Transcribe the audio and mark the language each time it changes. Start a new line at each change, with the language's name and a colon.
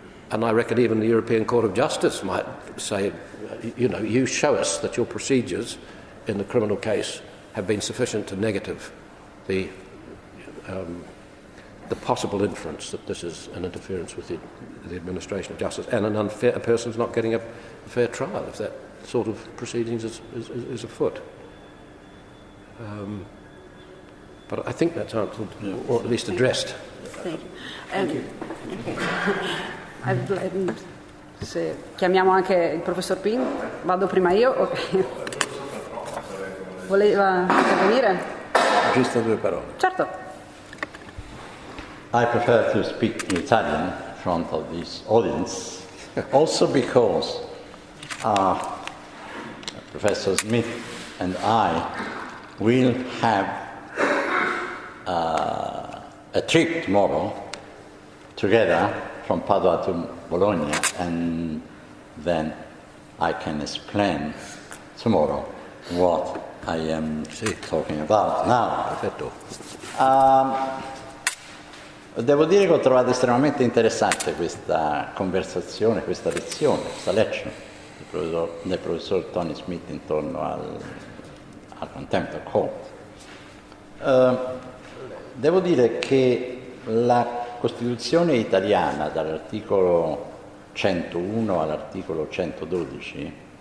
English: And I reckon even the European Court of Justice might say, you show us that your procedures in the criminal case have been sufficient to negative the possible inference that this is an interference with the administration of justice, and a person's not getting a fair trial if that sort of proceedings is afoot. But I think that's answered, or at least addressed. Thank you.
Italian: Se chiamiamo anche il professor Pin, vado prima io. Okay. Voleva intervenire? Giusto 2 parole. Certo.
English: I prefer to speak in Italian in front of this audience, also because Professor Smith and I will have a trip tomorrow together from Padua to Bologna, and then I can explain tomorrow what I am talking about now.
Italian: Perfetto. Devo dire che ho trovato estremamente interessante questa conversazione, questa lezione, questa lecture del professor Tony Smith intorno al Contempt of Court. Devo dire che la Costituzione italiana, dall'articolo 101 all'articolo 112,